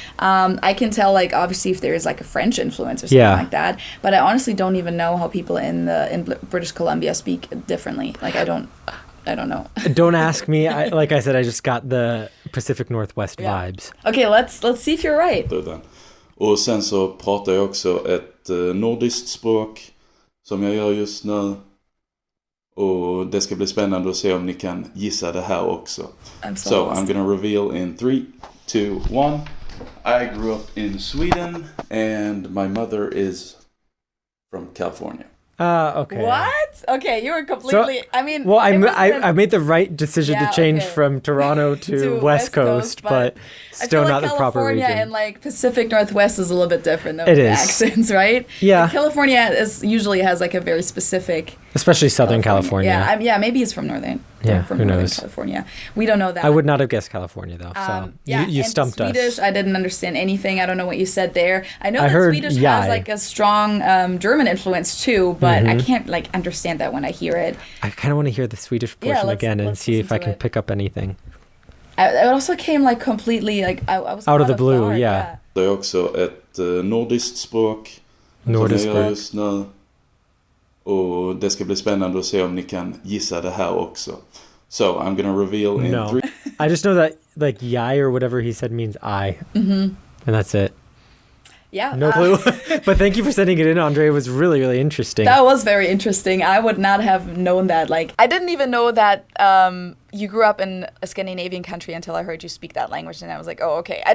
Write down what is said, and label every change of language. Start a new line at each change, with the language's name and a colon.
English: I can tell like obviously if there is like a French influence or something like that, but I honestly don't even know how people in British Columbia speak differently. Like I don't know. Don't ask me. Like I said, I just got the Pacific Northwest vibes. Okay, let's see if you're right.
Swedish: Och sen så pratar jag också ett nordiskt språk som jag gör just nu. Och det ska bli spännande att se om ni kan gissa det här också.
English: I'm gonna reveal in 3, 2, 1. I grew up in Sweden and my mother is from California. Okay. What? Okay, you were completely. So, I made the right decision to change from Toronto to West Coast, but still not the proper region. California and like Pacific Northwest is a little bit different though. It is. Accents, right? Yeah. Like California usually has like a very specific. Especially Southern California. Yeah, maybe it's from Northern. Yeah, from who Northern knows? California. We don't know that. I would not have guessed California though. So you stumped us. Swedish, I didn't understand anything. I don't know what you said there. I know that Swedish has like a strong German influence too, but I can't like understand that when I hear it. I kind of want to hear the Swedish portion again and see if I can pick up anything. It also came like completely like I was out of the blue. Yeah.
Swedish: Det är också ett nordiskt språk. Nordiskt som jag gör just nu. Och det ska bli spännande att se om ni kan gissa det här också.
English: So I'm gonna reveal in 3. I just know that like yai or whatever he said means I. And that's it. Yeah. No clue. But thank you for sending it in, Andre. It was really, really interesting. That was very interesting. I would not have known that. Like, I didn't even know that you grew up in a Scandinavian country until I heard you speak that language. And I was like, oh, okay.